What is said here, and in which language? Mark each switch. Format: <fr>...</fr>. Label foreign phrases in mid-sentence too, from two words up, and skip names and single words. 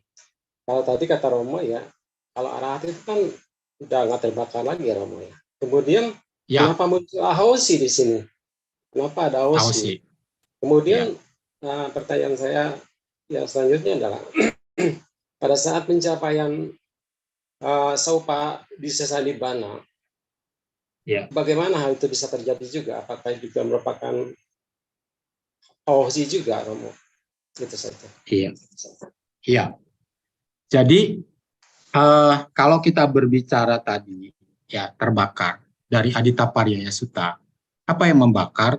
<id>Kalau tadi kata Romo ya, kalau arahat itu kan udah nggak terbakar lagi ya Romo ya. Kemudian kenapa muncul ahosi di sini? Kenapa ada ahosi? Kemudian pertanyaan saya yang selanjutnya adalah pada saat pencapaian</id> <pi>saupa disesa nibbana,</pi> <id>bagaimana hal itu bisa terjadi juga? Apakah juga merupakan ahosi juga Romo? Gitu saja. Iya. Jadi kalau kita berbicara tadi ya terbakar dari Adittapariyaya Sutta, apa yang membakar?</id>